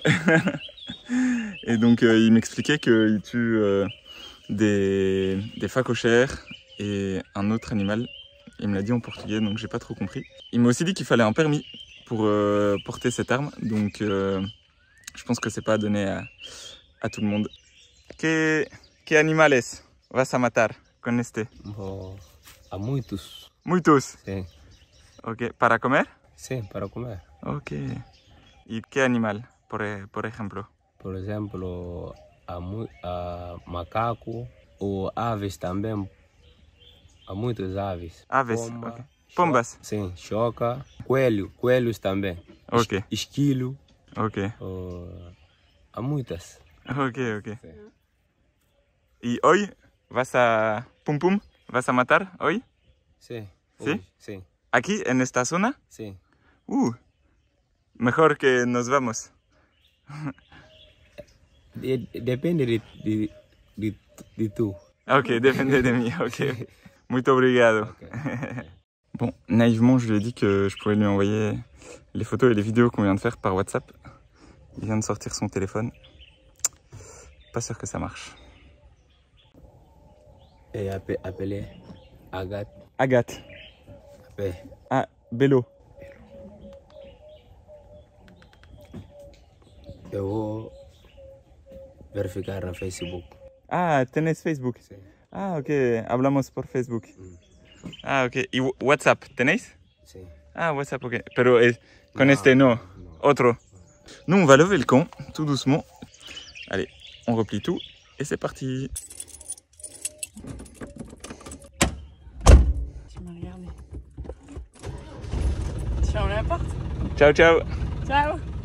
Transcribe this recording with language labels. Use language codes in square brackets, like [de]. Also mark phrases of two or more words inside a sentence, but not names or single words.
[fr] Et donc il m'expliquait qu'il tue des phacochères et un autre animal. Il me l'a dit en portugais, donc j'ai pas trop compris. Il m'a aussi dit qu'il fallait un permis pour porter cette arme, donc je pense que c'est pas donné à tout le monde. [es] Que animales vas a matar con este? [pt] A muitos. Muitos? [es] Sí. Ok, ¿para comer? Sí, para comer. Ok. ¿Y qué animal, por ejemplo? [pt] Por exemplo, a macaco ou aves também. Há muitas aves. Aves, Pomba, ok. Pombas? Sim, choca. Coelhos também. Ok. Esquilo. Ok. Há muitas. Ok. [es] Sí. ¿Y hoy vas a Pum Pum? ¿Vas a matar hoy? Sí. ¿Sí? Hoje, sí. ¿Aquí, en esta zona? Sí. Mejor que nos vamos. Depende de tu. Ok, depende de mí, [pt] ok. Muito obrigado. Okay. [fr] Bon, naïvement, je lui ai dit que je pouvais lui envoyer les photos et les vidéos qu'on vient de faire par WhatsApp. Il vient de sortir son téléphone. Pas sûr que ça marche. Et appelé Agathe. Agathe. Appelé. Ah, Bello. [pt] Eu vou verificar no Facebook. [es] Ah, tenés Facebook. Sí. Ah, ok, hablamos por Facebook. Ah, ok. ¿Y WhatsApp tenéis? Sí. Ah, WhatsApp, ok. Pero con No, este no. no. [fr] Autre. Nous, on va lever le camp, tout doucement. Allez, on replie tout et c'est parti. Tu m'as regardé. Tu fermes la porte? [it] Ciao, ciao. Ciao!